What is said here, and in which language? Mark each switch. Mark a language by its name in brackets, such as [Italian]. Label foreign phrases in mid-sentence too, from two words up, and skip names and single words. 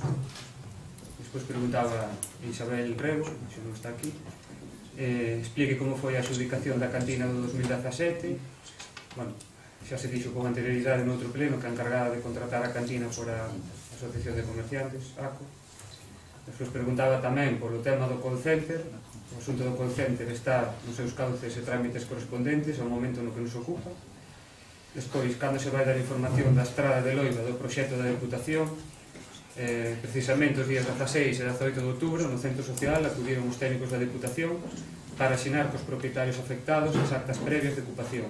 [Galician] Despois preguntaba Isabel Rego, se non está aquí, explique como foi a adjudicación da cantina do 2017. Bueno, xa se dixo con anterioridade no outro pleno que a encargada de contratar a cantina por a Asociación de Comerciantes, ACO. Despois preguntaba tamén polo tema do [English] call center. [Galician] O asunto do [English] call center [Galician] está nos seus cauces e trámites correspondentes ao momento no que nos ocupa. Despois, cando se vai dar información da estrada de Loiva do proxecto da Deputación, precisamente os días 16 e 18 de outubro no Centro Social acudiron os técnicos da Deputación para asinar cos propietarios afectados as actas previas de ocupación.